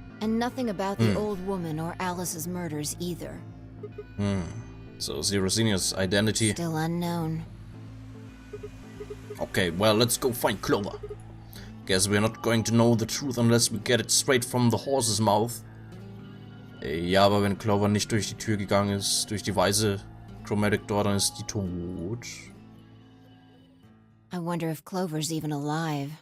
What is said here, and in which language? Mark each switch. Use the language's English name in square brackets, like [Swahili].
[English] And nothing about the old woman or Alice's murders either. So Zero Senior's identity... Still unknown. Okay, well, let's go find Clover. Guess we're not going to know the truth unless we get it straight from the horse's mouth. [German] Ja, aber wenn Clover nicht durch die Tür gegangen ist, durch die weiße Chromatic Door, dann ist die tot. [English] I wonder if Clover's even alive.